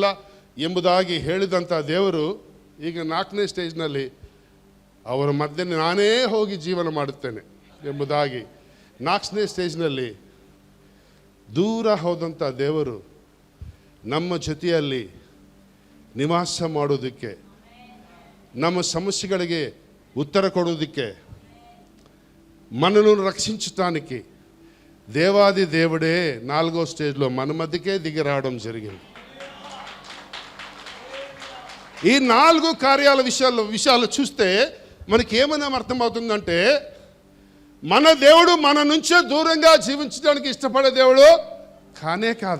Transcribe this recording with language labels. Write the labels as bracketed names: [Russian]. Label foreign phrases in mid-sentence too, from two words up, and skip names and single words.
[Kannada] ಎಂಬುದಾಗಿ ಹೇಳಿದಂಥ ದೇವರು ಈಗ 4ನೇ ಸ್ಟೇಜ್ನಲ್ಲಿ ಅವರ ಮಧ್ಯೆ ನಾನೇ ಹೋಗಿ ಜೀವನ ಮಾಡುತ್ತೇನೆ ಎಂಬುದಾಗಿ 4ನೇ ಸ್ಟೇಜ್ನಲ್ಲಿ ದೂರ ಹೋದಂಥ ದೇವರು ನಮ್ಮ ಜೊತೆಯಲ್ಲಿ ನಿವಾಸ ಮಾಡೋದಕ್ಕೆ, ನಮ್ಮ సమస్యಗಳಿಗೆ ಉತ್ತರ ಕೊಡುದಿಕೆ [Telugu] మనను రక్షించడానికి దేవాది దేవుడే 4వ స్టేజ్లో మన మధ్యకే దిగి రావడం జరిగింది. ఈ 4 కార్యాల విషయాలు చూస్తే మనకి ఏమైనా అర్థమవుతుందంటే, మన దేవుడు మన నుంచే దూరంగా జీవించడానికి ఇష్టపడే దేవుడు కానే కాదు.